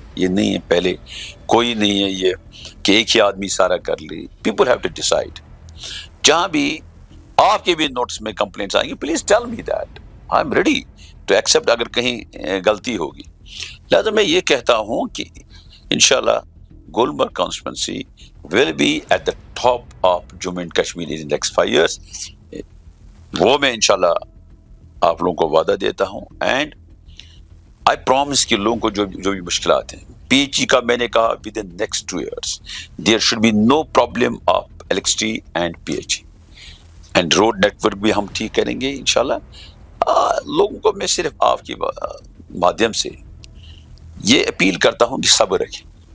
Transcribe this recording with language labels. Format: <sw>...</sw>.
<ur>یہ نہیں ہے، پہلے کوئی نہیں ہے یہ کہ ایک ہی آدمی سارا کر لی. People have to decide. جہاں بھی آپ کے بھی نوٹس میں کمپلینٹس آئیں گی، please tell me that. I am ready to accept اگر کہیں غلطی ہوگی. لہٰذا میں یہ کہتا ہوں کہ انشاءاللہ</ur> <en>Gulmarg constituency will be at the top of Jammu and Kashmir in the next 5 years.</en> <ur>وہ میں انشاءاللہ آپ لوگوں کو وعدہ دیتا ہوں. اینڈ آئی پرومس کہ لوگوں کو جو بھی مشکلات ہیں, پی ایچ ای کا میں نے کہا with in next 2 years there should be no problem of electricity and P H E. And road net work بھی ہم ٹھیک کریں گے انشاءاللہ. لوگوں کو میں صرف آپ کے مادھیم سے یہ اپیل کرتا ہوں کہ صبر رکھیں.</ur>